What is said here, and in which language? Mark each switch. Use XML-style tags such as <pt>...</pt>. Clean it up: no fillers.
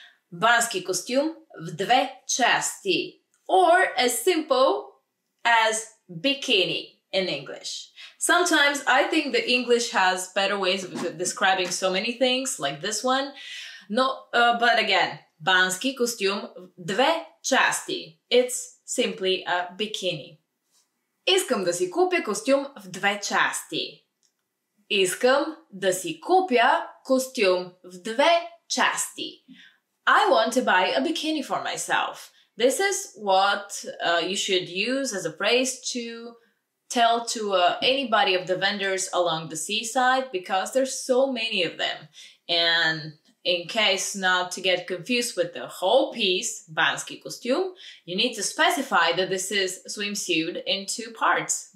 <bg>Бански костюм в две части.</bg> <en>Or as simple as bikini in English. Sometimes I think the English has better ways of describing so many things, like this one. No, but again,</en> <bg>бански костюм в две части.</bg> <en>It's simply a bikini.</en> <bg>Искам да си купя костюм в две части. Искам да си купя костюм в две части.</bg> <en>I want to buy a bikini for myself. This is what you should use as a phrase to tell to anybody of the vendors along the seaside, because there's so many of them. And in case not to get confused with the whole piece, бански костюм, you need to specify that this is swimsuit in two parts.</en>